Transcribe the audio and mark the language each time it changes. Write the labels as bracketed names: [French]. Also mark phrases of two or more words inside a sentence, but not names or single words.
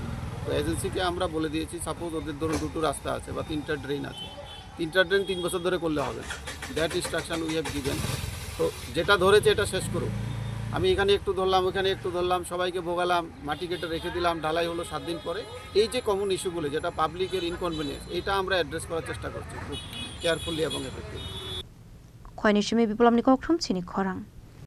[Bangla] তো এজেন্সিকে আমরা বলে দিয়েছি সাপোজ ওদের ধরুন 2টো রাস্তা আছে বা 3টা ড্রেন আছে, 3টা ড্রেন 3 বছর ধরে করলে হবে, [English] that instruction we have given. [Bangla] তো যেটা ধরেছে এটা শেষ করুক। আমি এখানে একটু ধরলাম, ওখানে একটু ধরলাম, সবাইকে ভোগালাম, মাটি কেটে রেখে দিলাম, ঢালাই হলো 7 দিন পরে। এই যে কমন ইস্যুগুলো যেটা পাবলিকের ইনকনভিনিয়েন্স, এটা আমরা অ্যাড্রেস করার চেষ্টা করছি খুব কেয়ারফুলি এবং এফেক্টিভ। [Kok Borok] Khwai ni shimi biplom ni kokthum chini khorang.